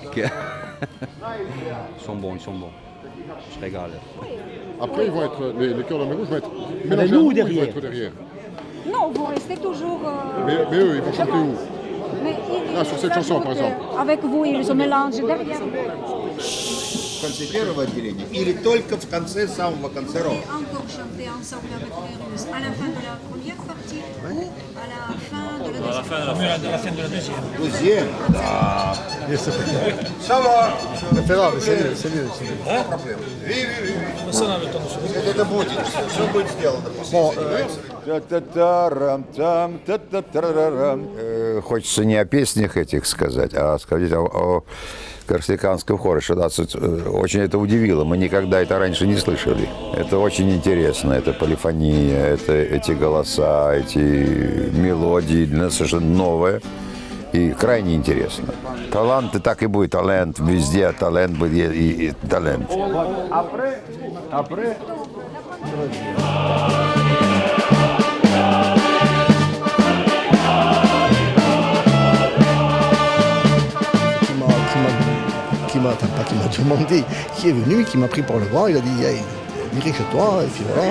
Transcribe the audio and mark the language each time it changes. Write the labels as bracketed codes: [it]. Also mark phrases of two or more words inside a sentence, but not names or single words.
[fr] Ils sont bons. Je régale. Après, ils vont être, les chœurs de la Mer Rouge vont être mélangés nous à ou nous, ils vont derrière? être derrière. Non, vous restez toujours... Mais eux, ils vont chanter où? Mais Sur cette chanson, par exemple. Avec vous, ils se mélangent derrière. [ru] В конце первого отделения или только в конце самого конца рока? [fr] Encore chanter ensemble avec les Russes à la fin de la première partie ou à la fin de la deuxième. Deuxième? Да. Ça va. C'est mieux. Pas problème. Oui. [ru] Это будет. Все будет сделано. [fr] Bon, [ru] Хочется не о песнях этих сказать, а сказать о корсиканском хоре, что нас очень это удивило. Мы никогда это раньше не слышали. Это очень интересно, это полифония, это эти голоса, эти мелодии, для нас совершенно новое и крайне интересно. Талант, и так и будет талант, везде талант будет и талант. [fr] Qui m'a demandé, qui est venu, qui m'a pris par le bras, il a dit hey, dirige-toi, et puis voilà.